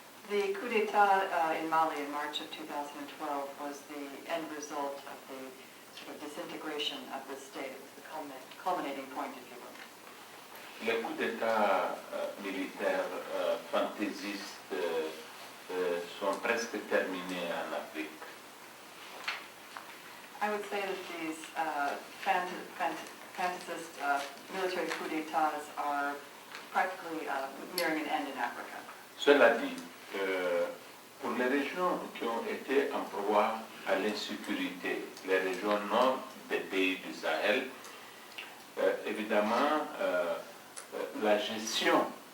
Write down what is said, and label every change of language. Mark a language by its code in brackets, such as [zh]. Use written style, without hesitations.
[en] The coup d'etat in Mali in March of 2012 was the end result of the sort of disintegration of the state. It was the culminating point, if you will. [fr] Les coups d'État militaires fantaisistes sont presque terminés en Afrique. [en] I would say that these fantasist military coup d'etats are practically nearing an end in Africa. [fr] Cela dit, pour les régions qui ont été en proie à l'insécurité, les régions nord des pays du Sahel, évidemment, la gestion